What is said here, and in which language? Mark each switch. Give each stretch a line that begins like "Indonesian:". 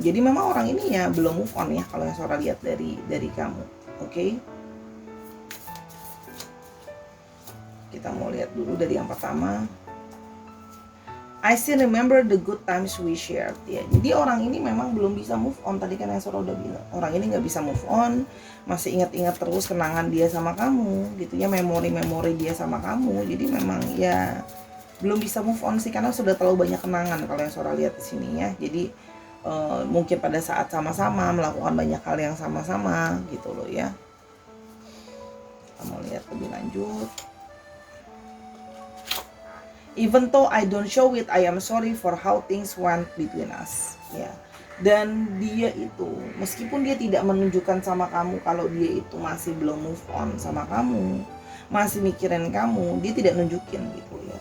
Indonesian: Jadi memang orang ini ya belum move on ya kalau yang Sora lihat dari kamu. Oke. Kita mau lihat dulu dari yang pertama.
English: I still remember the good times we shared ya.
Indonesian: Jadi orang ini memang belum bisa move on. Tadi kan yang Sora udah bilang, orang ini nggak bisa move on, masih ingat-ingat terus kenangan dia sama kamu gitu ya, memori-memori dia sama kamu. Jadi memang ya belum bisa move on sih, karena sudah terlalu banyak kenangan kalau yang Sora lihat di sini ya. Jadi mungkin pada saat sama-sama melakukan banyak hal yang sama-sama gitu loh ya. Kita mau lihat lebih lanjut.
English: Even though I don't show it, I am sorry for how things went between us.
Indonesian: Ya. Dan dia itu, meskipun dia tidak menunjukkan sama kamu kalau dia itu masih belum move on sama kamu, masih mikirin kamu, dia tidak nunjukin gitu ya.